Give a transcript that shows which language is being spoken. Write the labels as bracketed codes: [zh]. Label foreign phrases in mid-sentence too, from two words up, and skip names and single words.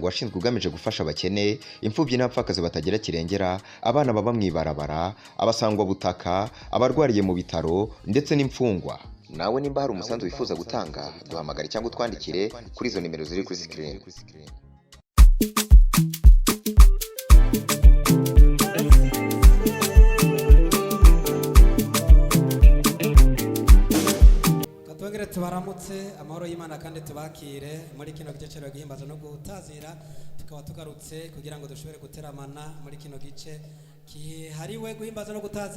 [rn] washinzwe ugamije gufasha abakene, imfubyi n'abapfakazi batagira kirengera, abana baba mwibarabara, abasangwa butaka, abarwariye mu bitaro ndetse n'imfungwa. Nawe nimba hari umusanzu wifuza gutanga, duhamagare cyangwa utwandikire kuri izo nimero ziri kuri screen. Tubaramutse amahoro y'Imana kandi tubakire muri kino gice cyo guhimbaza no gutazira, tukaba tugarutse kugira ngo dushobore guteramana muri kino gice kihariwe guhimbaza no gutazira.